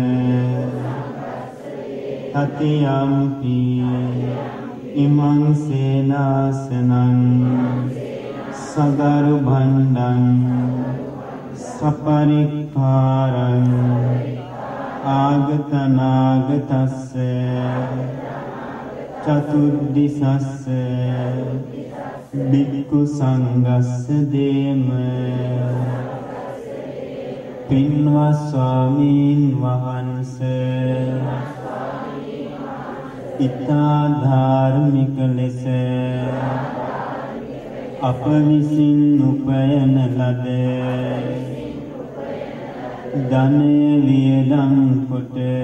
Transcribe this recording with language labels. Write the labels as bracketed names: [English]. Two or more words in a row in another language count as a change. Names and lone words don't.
[Pali] තතියම්පි ඉමං සේනාසනං සගරු භණ්ඩං සපරික්ඛාරං ආගතනාගතස්ස චතුද්දිසස්ස බික්ඛු සංඝස්ස දේම [Sinhala] පින්වත් ස්වාමීන් වහන්සේ ඉතා ධාර්මික ලෙස අප විසින් උපයන ලද ධනය වියදම් කොට